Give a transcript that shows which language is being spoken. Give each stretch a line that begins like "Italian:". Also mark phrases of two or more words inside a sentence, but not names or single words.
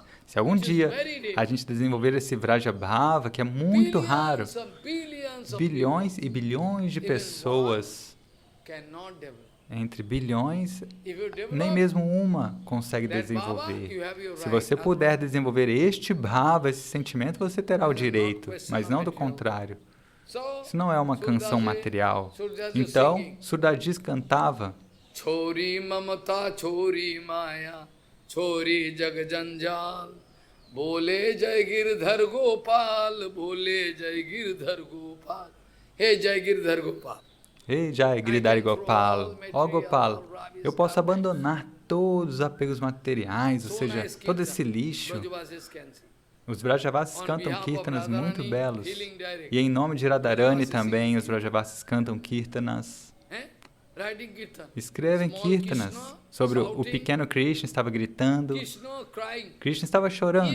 Portuguese: Se algum dia a gente desenvolver esse Vrajabhava, que é muito raro, bilhões e bilhões de pessoas, entre bilhões, nem mesmo uma consegue desenvolver. Se você puder desenvolver este bhava, esse sentimento, você terá o direito, mas não do contrário. Isso não é uma canção material. Então,
Hindi: Surdaji cantava छोड़ी ममता छोड़ी माया छोड़ी जगजंजाल बोले जय गिरधर गोपाल बोले जय गिरधर गोपाल हे जय गिरधर गोपाल. हे जय गिरधर गोपाल.
Portuguese: Ó Gopal, eu posso abandonar todos os apegos materiais, ou seja, todo esse lixo. Os Vrajavasis cantam Kirtanas muito belos. E em nome de Radharani também, os Vrajavasis cantam Kirtanas. Escrevem Kirtanas sobre o pequeno Krishna estava gritando, Krishna estava chorando.